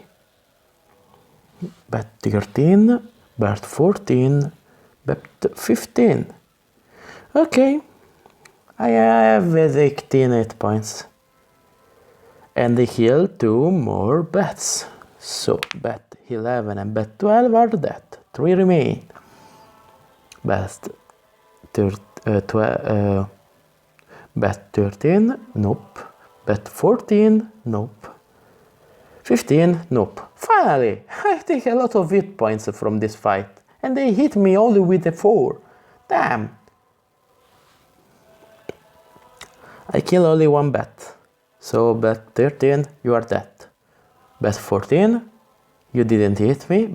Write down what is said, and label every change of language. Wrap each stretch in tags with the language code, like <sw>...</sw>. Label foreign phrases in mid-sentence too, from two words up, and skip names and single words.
<en>Bat 13, bat 14, bat 15. Okay. I have 18 hit points. And I heal 2 more bats. So bat 11 and bat 12 are dead. 3 remain. Bat 13, nope. Bat 14, nope. 15, nope. Finally, I take a lot of hit points from this fight. And they hit me only with a 4. Damn. I kill only 1 bat. So bat 13, you are dead. Bat 14, you didn't hit me.</en>